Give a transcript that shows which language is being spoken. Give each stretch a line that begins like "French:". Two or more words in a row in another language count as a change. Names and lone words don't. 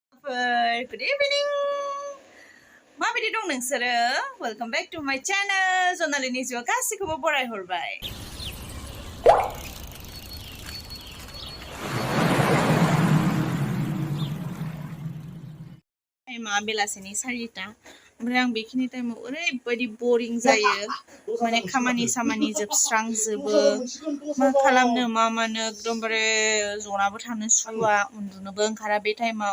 Bodo: subscriber.
English: Good evening.
Bodo: Mabaidi dong noंसोरो?
English: Welcome back to my channel.
Bodo: Jonalini jiwa गासिखौबो बराय हरबाय. टाइमा बेलासिनि 4टा. ओमफ्राय आं बेखिनि टाइमाव ओरैबायदि बोरिं जायो. माने खामानि सामानि जोबस्रांजोबो. मा खालामनो मा मानो एकदमबारे जनाबो थानो सुखुवा, उन्दुनोबो ओंखारा बे टाइमाव.